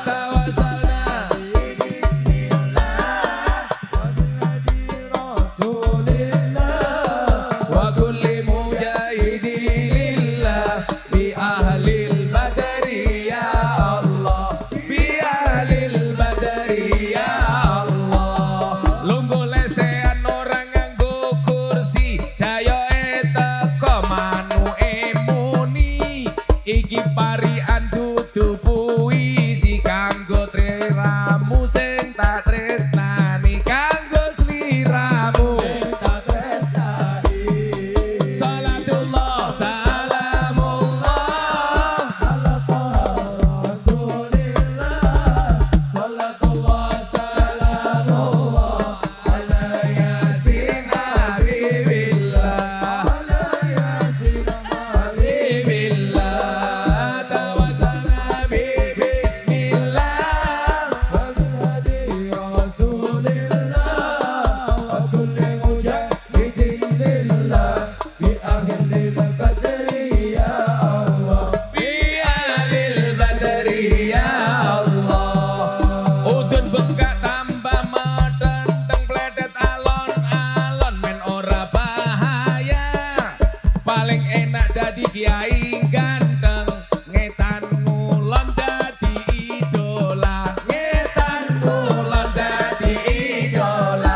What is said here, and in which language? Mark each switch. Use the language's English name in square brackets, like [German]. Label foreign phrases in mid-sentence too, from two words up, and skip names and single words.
[Arabic] توسلنا وكل مجاهد لله بأهل البدر يا الله، بأهل البدر يا الله. [Javanese] Lungguh lesehan orang nganggo kursi dayoe teko manuke muni iki parian dudu puisi kanggo triramu sing tak tresnani kanggo sliramu. [Arabic] صلاة الله سلام الله على رسول الله. صلاة الله سلام الله على يس حبيب الله. على يس حبيب الله. توسلنا ببسم الله وبالهادي رسول الله وكل مجاهد لله بأهل البدر يا الله، بأهل البدر يا الله. [Javanese] Udun bengkak tambah medenteng pledet alon-alon men ora bahaya. Paling enak dadi kiai ganteng ngetan ngulon dadi idola, ngetan ngulon dadi idola.